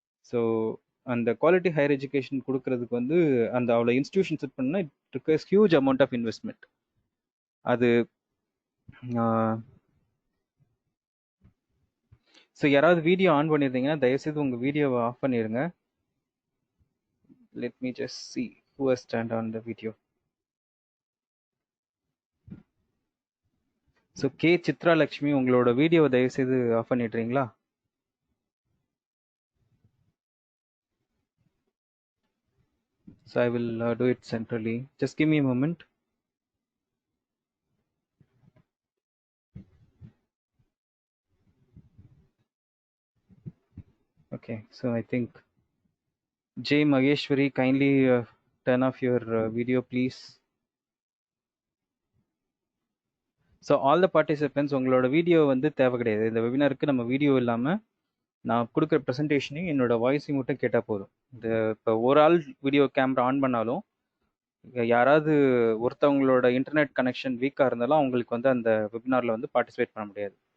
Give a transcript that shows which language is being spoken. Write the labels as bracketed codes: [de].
[ta] So அந்த quality higher education கொடுக்கறதுக்கு வந்து அந்த அவ்வளோ இன்ஸ்டிடியூஷன் செட் பண்ணால் [en] It requires huge amount of investment. [ta] அது ஸோ யாராவது வீடியோ ஆன் பண்ணியிருந்தீங்கன்னா தயவுசெய்து உங்கள் வீடியோவை ஆஃப் பண்ணிடுங்க. [en] Let me just see who has turned on the video. [ta] So K Chitra Lakshmi, உங்களோட வீடியோவை தயவுசெய்து ஆஃப் பண்ணிடுறீங்களா? [en] So I will do it centrally. Just give me a moment. Okay, so I think Jay Mageshwari, kindly turn off your video, please. So all the participants, [ta] உங்களோட video வந்து தேவை கிடையாது. இந்த வெபினாருக்கு நம்ம வீடியோ இல்லாமல் நான் கொடுக்குற ப்ரெசன்டேஷனையும் என்னோட வாய்ஸையும் மட்டும் கேட்டால் போதும். இந்த இப்போ ஒரு ஆள் வீடியோ கேமரா ஆன் பண்ணாலும் யாராவது ஒருத்தவங்களோட இன்டர்நெட் கனெக்ஷன் வீக்காக இருந்தாலும் அவங்களுக்கு வந்து அந்த வெபினாரில் வந்து பார்ட்டிசிபேட் பண்ண முடியாது.